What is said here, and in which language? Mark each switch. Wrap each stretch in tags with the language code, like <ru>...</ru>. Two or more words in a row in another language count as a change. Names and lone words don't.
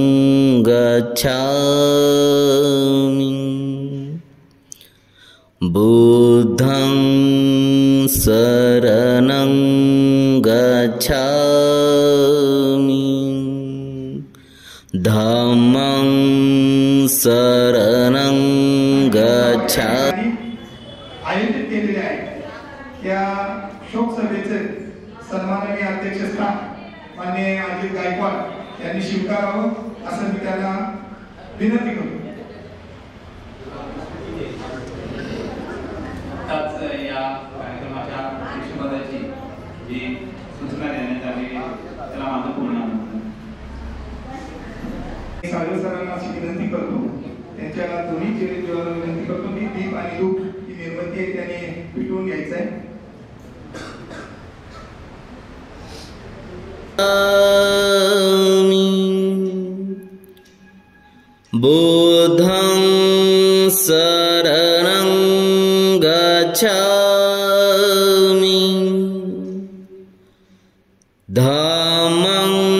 <pi>गच्छामि बुद्धं शरणं गच्छामि धम्मं शरणं गच्छामि।</pi> <mr>आयोजित केलेले आहे या शोक सभेचे सन्माननीय अध्यक्षस्थान माननीय अजित गायकवाड यांनी स्वीकारावं असं मी त्यांना विनंती करतो। या कार्यक्रमाच्या अध्यक्षपदाची जी सूचना देण्यात आली त्याला माझं पूर्ण सागर सरांना अशी विनंती करतो, त्यांच्या दोन्ही चेहऱ्यावर विनंती करतो की दीप आणि धूप ही मेणबत्ती आहे त्याने पेटवून घ्यायचं आहे।</mr> <pi>बुद्धं शरणं गच्छामि धम्मं</pi>